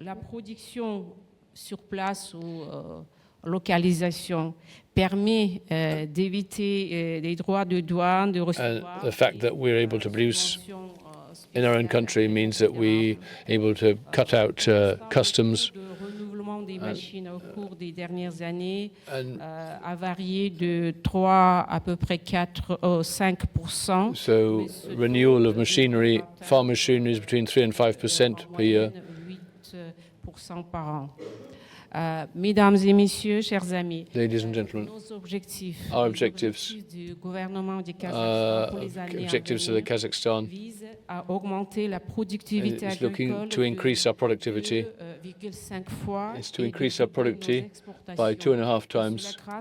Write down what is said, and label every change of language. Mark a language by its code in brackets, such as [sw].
[fr] La production sur place ou localisation permet d'éviter des droits de douane, de recevoir. [en] The fact that we're able to produce in our own country means that we're able to cut out customs. [fr] Le renouvellement des machines au cours des dernières années a varié de 3 à peu près 5%. [en] So renewal of machinery, farm machinery is between 3 and 5% per year. [fr] 8% par an. Mesdames et messieurs, chers amis, [en] ladies and gentlemen, [fr] nos objectifs, [en] our objectives, [fr] du gouvernement du Kazakhstan pour les années [en] objectives of the Kazakhstan [fr] visent à augmenter la productivité [en] is looking to increase our productivity. It's to increase our productivity by 2.5 times.